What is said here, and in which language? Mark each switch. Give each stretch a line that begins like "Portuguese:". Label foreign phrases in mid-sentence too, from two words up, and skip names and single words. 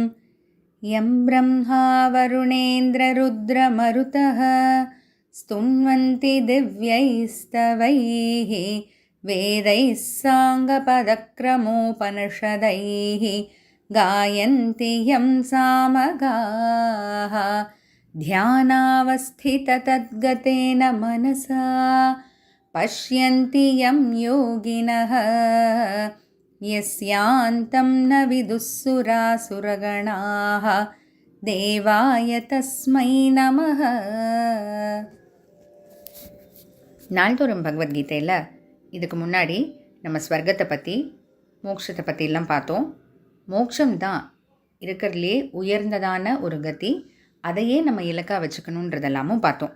Sanskrit: यं ब्रह्मा वरुणेन्द्ररुद्रमरुतः स्तुन्वन्ति दिव्यैस्तवैः वेदैः साङ्गपदक्रमोपनिषदैः गायन्ति यं सामगाः ध्यानावस्थिततद्गतेन मनसा पश्यन्ति यं योगिनः यस्यान्तं न विदुःसुरासुरगणाः देवाय तस्मै नमः.
Tamil: நாள்தோறும் பகவத்கீதையில் இதுக்கு முன்னாடி நம்ம ஸ்வர்க்கத்தை பற்றி மோட்சத்தை பற்றிலாம் பார்த்தோம். மோட்சம்தான் இருக்கிறதுலே உயர்ந்ததான ஒரு கதி, அதையே நம்ம இலக்காக வச்சுக்கணுன்றதெல்லாமும் பார்த்தோம்.